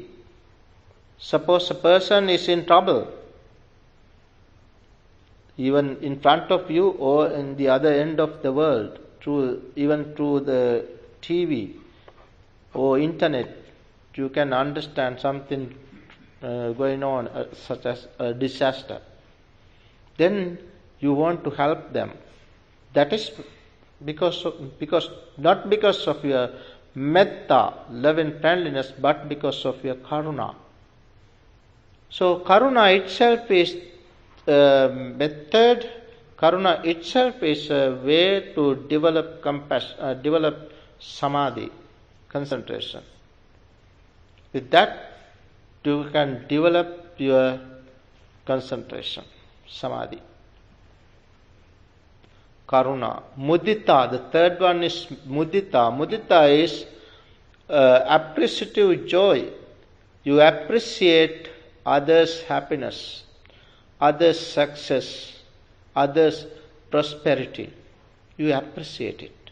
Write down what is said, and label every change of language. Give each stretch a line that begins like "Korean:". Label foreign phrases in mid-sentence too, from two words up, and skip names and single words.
English: Suppose a person is in trouble, even in front of you or in the other end of the world, even through the TV or internet, you can understand something going on, such as a disaster. Then you want to help them. That is not because of your metta, love and friendliness, but because of your karuna. So karuna itself is method. Karuna itself is a way to develop compassion, develop samadhi, concentration. With that, you can develop your concentration, samadhi. Karuna. Mudita, the third one is mudita. Mudita is appreciative joy. You appreciate others' happiness, others' success, others' prosperity. You appreciate it.